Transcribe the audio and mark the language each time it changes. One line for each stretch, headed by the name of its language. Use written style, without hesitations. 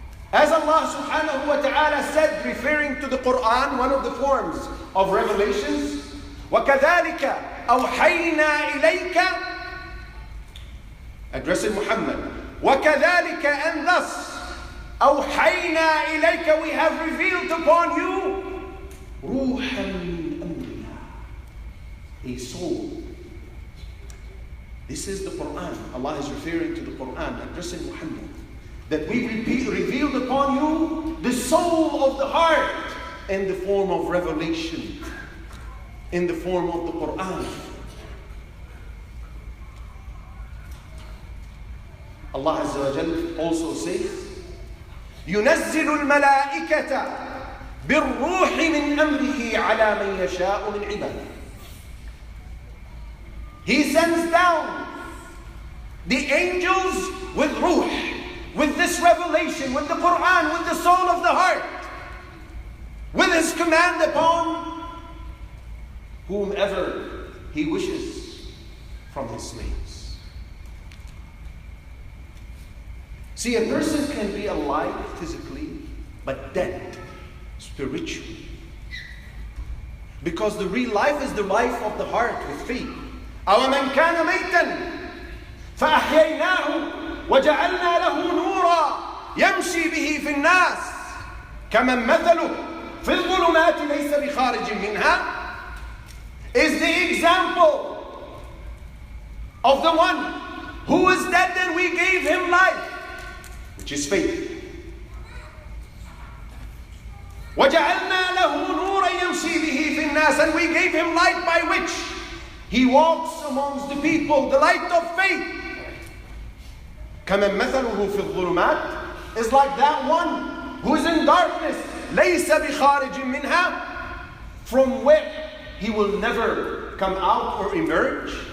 English: As Allah subhanahu wa ta'ala said, referring to the Quran, one of the forms of revelations,
Arabic: وَكَذَلِكَ أَوْحَيْنَا إِلَيْكَ,
English: addressing Muhammad,
Arabic: وَكَذَلِكَ,
English: and thus,
Arabic: أَوْحَيْنَا إِلَيْكَ,
English: we have revealed upon you,
Arabic: رُوحًا مِنْ أَمْرِنَا,
English: a soul. This is the Quran. Allah is referring to the Quran, addressing Muhammad. That we revealed upon you the soul of the heart in the form of revelation, in the form of the Quran. Allah Azza wa Jal also says,
Arabic: يُنَزِّلُ الْمَلَائِكَةَ بِالرُّوحِ مِنْ أَمْرِهِ عَلَى مَنْ يَشَاءُ مِنْ عِبَادِهِ.
English: He sends down the angels with ruh, with this revelation, with the Quran, with the soul of the heart, with His command upon whomever He wishes from His slaves. See, a person can be alive physically, but dead spiritually. Because the real life is the life of the heart with faith.
Arabic: أَوَمَنْ كَانَ مَيْتًا فَأَحْيَيْنَاهُ وَجَعَلْنَا لَهُ نُورًا يَمْشِي بِهِ فِي النَّاسِ كَمَنْ مَثَلُهُ فِي الظُّلُمَاتِ لَيْسَ بِخَارِجٍ مِنْهَا,
English: is the example of the one who is dead and we gave him life, which is faith.
Arabic: وَجَعَلْنَا لَهُ نُورًا يَمْشِي بِهِ فِي النَّاسِ,
English: and we gave him light by which he walks amongst the people, the light of faith.
Arabic: كَمَنْ مَثَلُهُ فِي الظُّلُمَاتِ
English: is like that one who is in darkness,
Arabic: لَيْسَ بِخَارِجٍ مِنْهَا,
English: from where he will never come out or emerge.